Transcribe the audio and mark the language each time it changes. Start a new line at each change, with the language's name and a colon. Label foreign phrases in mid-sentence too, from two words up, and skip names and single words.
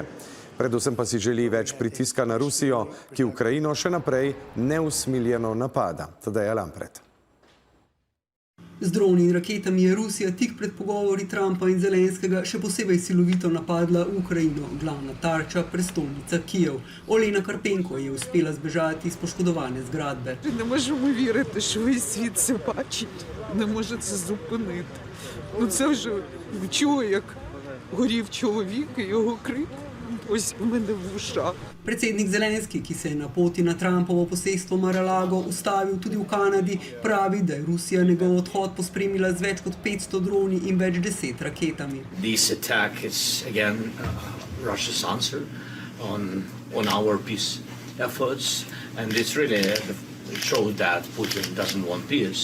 Slovenian: Predvsem pa si želi več pritiska na Rusijo, ki Ukrajino še naprej neusmiljeno napada. Tadej Lampret. Z droni in raketami je Rusija tik pred pogovori Trumpa in Zelenskega še posebej silovito napadla Ukrajino, glavna tarča prestolnica Kijev. Olena Karpenko je uspela zbežati iz poškodovane zgradbe.
Ukrainian: Не можемо вірити, що весь світ це бачить, не може це зупинити. Це вже чула, як горів чоловік і його крик. Ось у мене в ушах.
Slovenian: Predsednik Zelenski, ki se je na poti na Trumpovo posestvo Mar-a-Lago ustavil tudi v Kanadi, pravi, da je Rusija njegov odhod pospremila z več kot 500 droni in več 10 raketami.
English: This attack is again Russia's answer on our peace efforts, and it's really showed that Putin doesn't want peace.